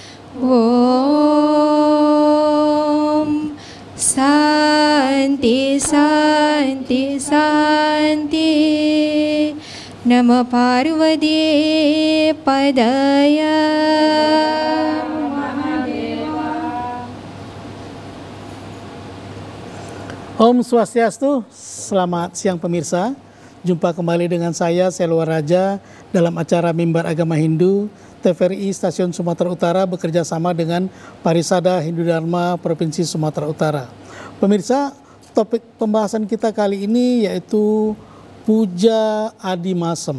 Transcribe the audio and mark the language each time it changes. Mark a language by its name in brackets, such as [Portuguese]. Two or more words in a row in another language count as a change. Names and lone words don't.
[Sanskrit] Om Santi Santi Santi. Nama Parvati Padaya. Om Swastiastu, [Indonesian] selamat siang pemirsa. Jumpa kembali dengan saya, Selwa Raja, dalam acara Mimbar Agama Hindu, TVRI Stasiun Sumatera Utara bekerja sama dengan Parisada Hindu Dharma Provinsi Sumatera Utara. Pemirsa, topik pembahasan kita kali ini yaitu Puja Adi Masem.